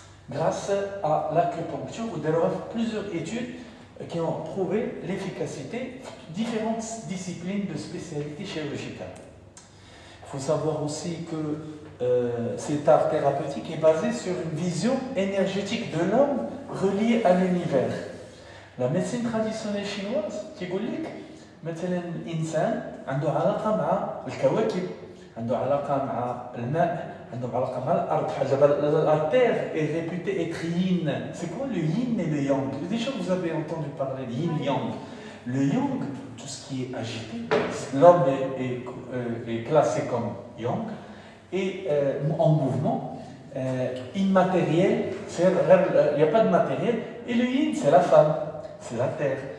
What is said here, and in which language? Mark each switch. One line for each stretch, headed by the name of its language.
French: Grâce à l'acupuncture, il y a plusieurs études qui ont prouvé l'efficacité de différentes disciplines de spécialité chirurgicale. Il faut savoir aussi que cet art thérapeutique est basé sur une vision énergétique de l'homme reliée à l'univers. La médecine traditionnelle chinoise, qui dit
Arabic: مثلا الإنسان عنده علاقة مع الكواكب، عنده علاقة مع الماء، عنده علاقة مع الأرض.
French: La terre est réputée être yin. C'est quoi le yin et le yang? Déjà vous avez entendu parler de yin-yang. Le yang, tout ce qui est agité, l'homme est classé comme yang, et en mouvement, immatériel, il n'y a pas de matériel, et le yin c'est la femme, c'est la terre.